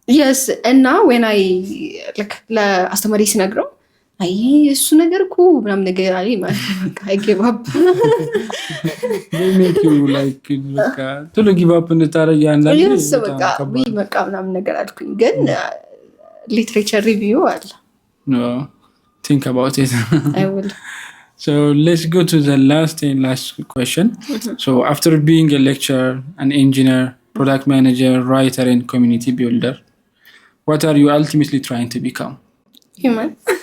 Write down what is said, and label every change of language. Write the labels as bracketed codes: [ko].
[am] yes እና [en] when I [am] ለአስተማሪ ስነግረው አይ እሱ ነገር እኮ ምናምን ነገር አለኝ ማለት ነው። [en] I give up they make you [am] በቃ ቶሎ [en] give up [am] እንድታረግ ያንዳንዴ በቃ ምናምን ነገር አልኩኝ። ግን ሊትሬቸር ሪቪው አለ [en] no think about it I will. So let's go to the last question. So after being a lecturer, an engineer, product manager, writer and community builder, what are you ultimately trying to become? Human.